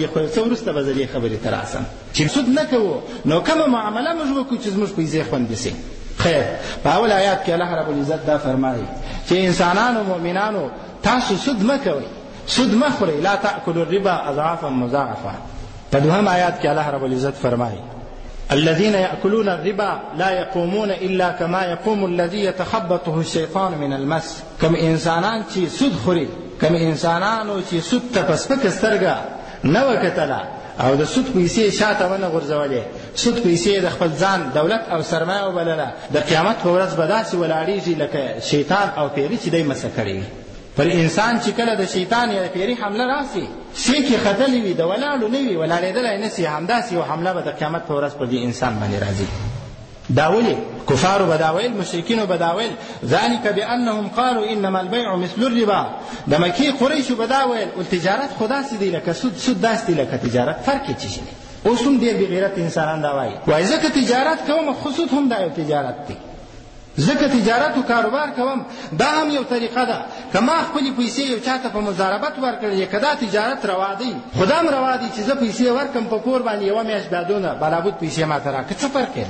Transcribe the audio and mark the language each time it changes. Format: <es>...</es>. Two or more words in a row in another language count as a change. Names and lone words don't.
<ps>خو څه وروسته به زه دې خبرې ته راسم چې سود نه کوو نو کومه معامله موږ وکړو چې زموږ پیسې خوندي سي. خیر، په اول آیات کې الله رب العزت دا فرمایي چې انسانانو مؤمنانو تاسو سود مه کوئ، سود مه خورئ،</ps> <ar>لا تأکلوا الربا اضعافا مضاعفه.</ar> <ps>په دوهم آیات کې الله رب العزت فرمایي</ps> <ar>الذين يأكلون الربا لا يقومون إلا كما يقوم الذي يتخبطه الشيطان من المس.</ar> <ps>کم انسانان چې سود خوري، کم انسانانو چې سود ته په سپکه سترګه نه وکتله او د سود پیسې شاته ونه غورځولې، سود پیسې د خپل ځان دولت او سرمایه وبلله، د قیامت په ورځ به داسې ولاړېږي لکه شیطان او پیري چې دی مسه کړی. پر انسان چې کله د شیطان یا پیري حمله راسي، سیکې ختلې وي، د ولاړو نه وي، ولاړېدلی نه سي، همداسې یو حمله به د قیامت په ورځ پر دې انسان باندې راځي. دا ولې کفارو به دا ویل، مشرکینو به دا ویل</ps> <ar>ذلک بانهم قالوا انما البيع مثل الربا.</ar> <ps>د مکې قریشو به دا ویل تجارت خو داسې دی لکه سود، سود داسې دی لکه تجارت، فرق یې څه شی دی؟ اوس هم ډېر بېغیرت انسانان دا وایي ځکه تجارت کوم، خو سود هم دا یو تجارت دی، ځکه تجارت او کاروبار کوم دا هم یو طریقه ده. که ما خپلې پیسې یو چاته په مضاربت ورکړې، که دا تجارت روا دی، خو دا هم روا دی چې زه پیسې ورکړم په کور باندې یوه میاشت بیا دونه بلابود پیسې ماته راکړه، څه فرق دی؟</ps>